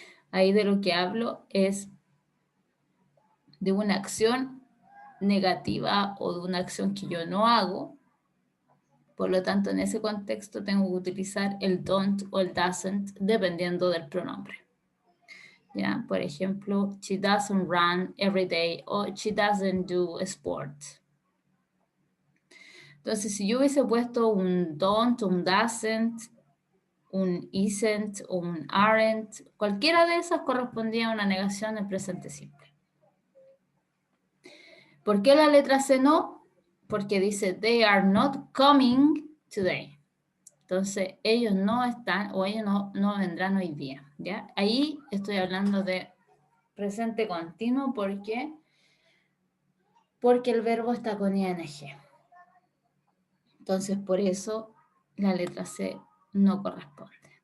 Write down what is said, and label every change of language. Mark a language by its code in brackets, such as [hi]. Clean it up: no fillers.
[es] Ahí de lo que hablo es de una acción negativa o de una acción que yo no hago. Por lo tanto, en ese contexto tengo que utilizar el don't o el doesn't dependiendo del pronombre. ¿Ya? Por ejemplo, [en] she doesn't run every day [es] o [en] she doesn't do sports. [es] Entonces, si yo hubiese puesto un don't, un doesn't, un isn't o un aren't, cualquiera de esas correspondía a una negación en presente simple. ¿Por qué la letra C no? Porque dice [en] they are not coming today. [es] Entonces, ellos no están o ellos no vendrán hoy día, ¿ya? Ahí estoy hablando de presente continuo porque el verbo está con ing. Entonces, por eso la letra C no corresponde.